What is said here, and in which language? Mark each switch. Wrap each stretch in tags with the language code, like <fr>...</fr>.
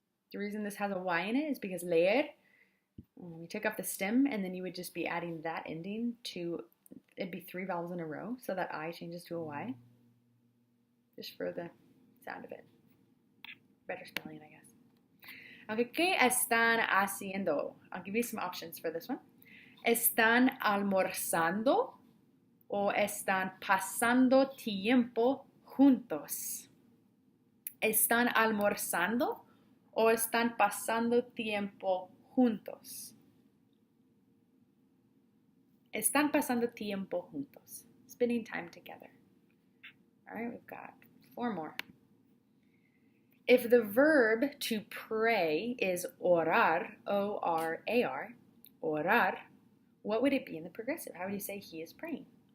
<en>The reason this has a Y in it is because leer, we take off the stem and then you would just be adding that ending to, it'd be 3 vowels in a row, so that I changes to a Y. Just for the sound of it. Better spelling, I guess.</en> <es>Okay, ¿qué están haciendo?</es> <en>I'll give you some options for this one.</en> <es>¿Están almorzando o están pasando tiempo juntos? ¿Están almorzando o están pasando tiempo juntos? Están pasando tiempo juntos.</es> <en>Spending time together. All right, we've got 4 more. If the verb to pray is orar, O-R-A-R, orar, what would it be in the progressive? How would you say he is praying?</en>